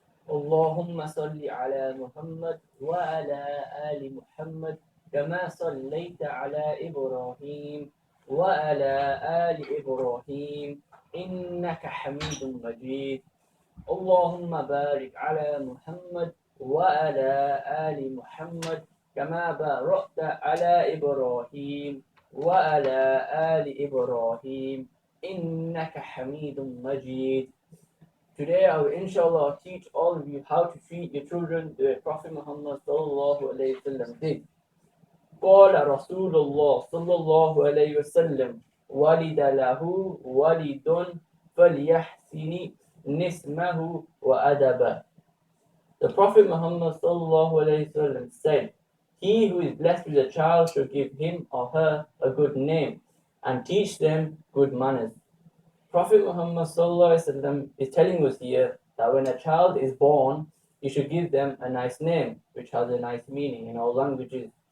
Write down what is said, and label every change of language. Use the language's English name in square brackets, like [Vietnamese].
[Arabic] اللهم صل على محمد وعلى آل محمد كما صليت على إبراهيم وعلى آل إبراهيم إنك حميد مجيد اللهم بارك على محمد وعلى آل محمد كما باركت على إبراهيم وعلى آل إبراهيم إنك حميد مجيد. [English] Today I will inshallah teach all of you how to treat your children the way Prophet Muhammad sallallahu alayhi wa sallam did. [Arabic] قال رسول الله صلى الله عليه وسلم ولد له ولد فليحسن نسمه وأدبه. [English] The Prophet Muhammad sallallahu alayhi wa sallam said, he who is blessed with a child should give him or her a good name and teach them good manners. Prophet Muhammad sallallahu alaihi wasallam is telling us here that when a child is born, you should give them a nice name, which has a nice meaning in all languages.